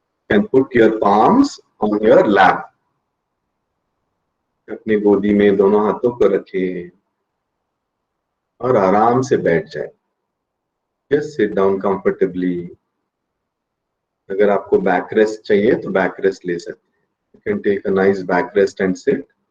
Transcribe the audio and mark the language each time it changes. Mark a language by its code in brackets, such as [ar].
[en] You can put your palms on your lap. [hi] अपनी गोदी में दोनों हाथों को रखें और आराम से बैठ जाए। [en] Just sit down comfortably. [hi] अगर आपको बैक रेस्ट चाहिए तो बैक रेस्ट ले सकते हैं। [en] You can take a nice back rest and sit.